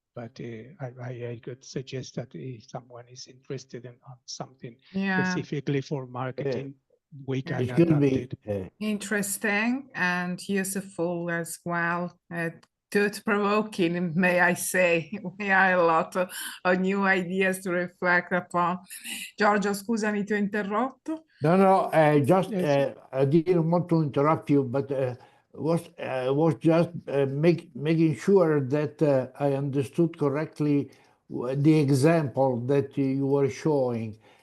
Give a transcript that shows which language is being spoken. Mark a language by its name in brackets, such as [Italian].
[English] But I could suggest that if someone is interested in something specifically for marketing, we can adapt it. Interesting and useful as well. Thought-provoking, may I say. We have a lot of new ideas to reflect upon. [Italian] Giorgio, scusami, ti ho interrotto. [English] No, just I didn't want to interrupt you, but was just making sure that I understood correctly the example that you were showing.